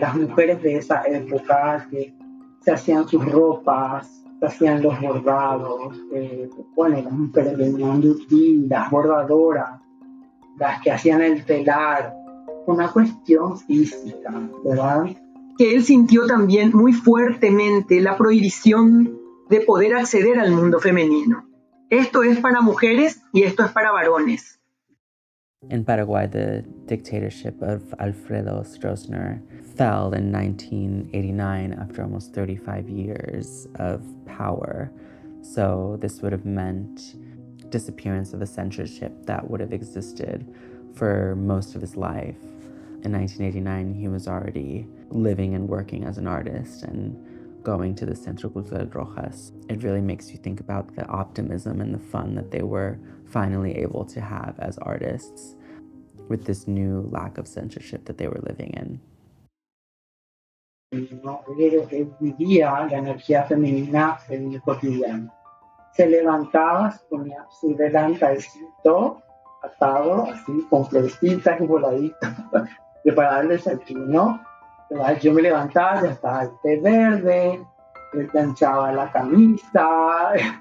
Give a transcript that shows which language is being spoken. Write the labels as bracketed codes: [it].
[es] Las mujeres de esa época que se hacían sus ropas, se hacían los bordados, bueno, las mujeres venían de aquí, las bordadoras, las que hacían el telar, una cuestión física, ¿verdad? Que él sintió también muy fuertemente la prohibición de poder acceder al mundo femenino. Esto es para mujeres y esto es para varones. [en] In Paraguay, the dictatorship of Alfredo Stroessner fell in 1989 after almost 35 years of power. So this would have meant disappearance of a censorship that would have existed for most of his life. In 1989, he was already living and working as an artist and going to the Centro Cultural Rojas. It really makes you think about the optimism and the fun that they were finally able to have as artists with this new lack of censorship that they were living in. [es] ¿No? Él vivía la energía femenina en el cotidiano. Se levantaba, se ponía su delantalcito atado, así, con florecitas y voladitas, preparar el desayuno. Yo me levantaba, ya estaba el té verde, le planchaba la camisa.